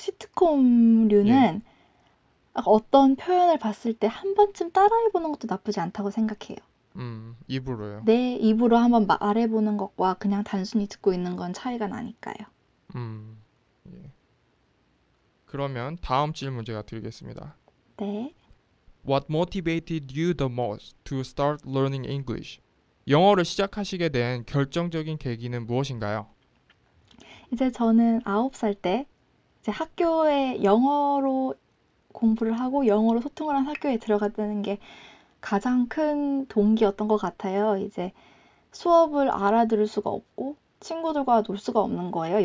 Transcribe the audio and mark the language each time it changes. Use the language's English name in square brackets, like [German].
[Korean] 시트콤류는 어떤 표현을 봤을 때 한 번쯤 따라해보는 것도 나쁘지 않다고 생각해요. 입으로요. 내 입으로 한번 말해보는 것과 그냥 단순히 듣고 있는 건 차이가 나니까요. 음, 예. 그러면 다음 질문 제가 드리겠습니다. 네, [English] What motivated you the most to start learning English? [Korean] 영어를 시작하시게 된 결정적인 계기는 무엇인가요? 이제 저는 9살 때 이제 학교에 영어로 공부를 하고 영어로 소통을 한 학교에 들어갔다는 게 가장 큰 동기였던 것 같아요. 이제 수업을 알아들을 수가 없고 친구들과 놀 수가 없는 거예요.